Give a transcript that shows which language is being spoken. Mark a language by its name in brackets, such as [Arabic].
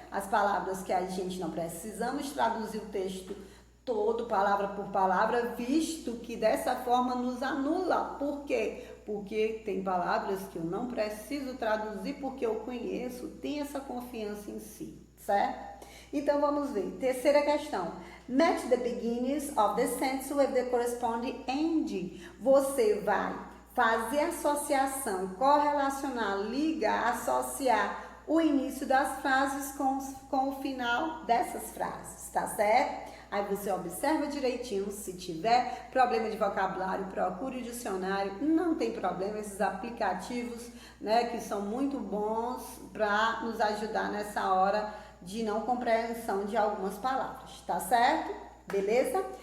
[Portuguese] As palavras que a gente não precisamos traduzir o texto todo, palavra por palavra, visto que dessa forma nos anula. Por quê? Porque tem palavras que eu não preciso traduzir porque eu conheço, tenho essa confiança em si, certo? Então vamos ver. Terceira questão. [English] Match the beginnings of the sentence with the corresponding ending. [Portuguese] Você vai fazer associação, correlacionar, ligar, associar o início das frases com o final dessas frases, tá certo? Aí você observa direitinho, se tiver problema de vocabulário, procure o dicionário, não tem problema, esses aplicativos, né, que são muito bons para nos ajudar nessa hora de não compreensão de algumas palavras, tá certo? Beleza?